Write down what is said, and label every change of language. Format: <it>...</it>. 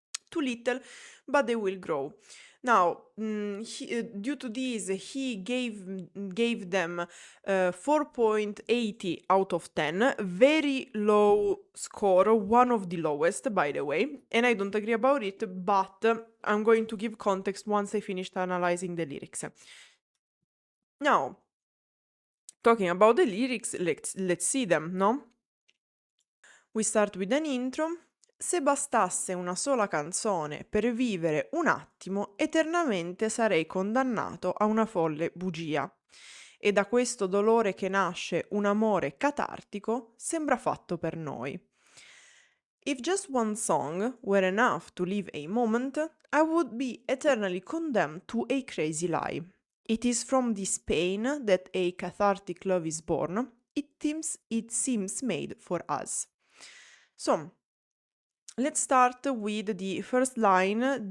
<en>Too little, but they will grow. Now, due to this, he gave them 4.80 out of 10, very low score, one of the lowest, by the way, and I don't agree about it, but I'm going to give context once I finished analyzing the lyrics. Now, talking about the lyrics, let's see them, no? We start with an intro.</en> <it>Se bastasse una sola canzone per vivere un attimo, eternamente sarei condannato a una folle bugia. e da questo dolore che nasce un amore catartico, sembra fatto per noi.</it> <en>If just one song were enough to live a moment, I would be eternally condemned to a crazy lie. It is from this pain that a cathartic love is born. It seems made for us. So, let's start with the first line.</en>